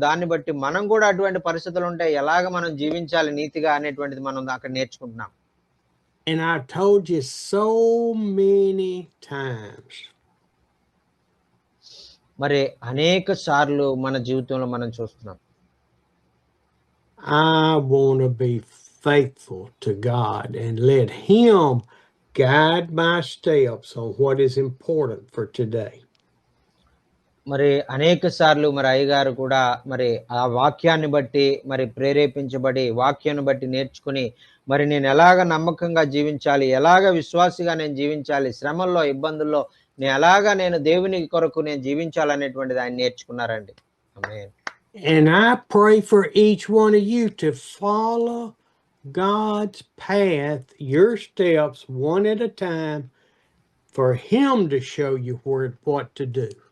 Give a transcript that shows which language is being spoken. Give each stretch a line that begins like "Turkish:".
Telugu: దాన్ని బట్టి మనం కూడా అటువంటి పరిస్థితులు ఉంటే ఎలాగ మనం జీవించాలి నీతిగా అనేటువంటిది మనం అక్కడ నేర్చుకుంటున్నాం.
English: And I've told you so many times.
Telugu: మరి అనేక సార్లు మన జీవితంలో మనం చూస్తున్నాం.
English: I want to be faithful to God and let Him guide my steps on what is important for today.
Telugu: మరి అనేక సార్లు మరి అయ్యగారు కూడా మరి ఆ వాక్యాన్ని బట్టి మరి ప్రేరేపించబడి వాక్యాన్ని బట్టి నేర్చుకుని మరి నేను ఎలాగ నమ్మకంగా జీవించాలి, ఎలాగ విశ్వాసిగా నేను జీవించాలి, శ్రమల్లో ఇబ్బందుల్లో నేను దేవుని కొరకు నేను జీవించాలనేటువంటిది ఆయన నేర్చుకున్నారండి. ఆమేన్.
English: And I pray for each one of you to follow God's path, your steps one at a time, for Him to show you what to do.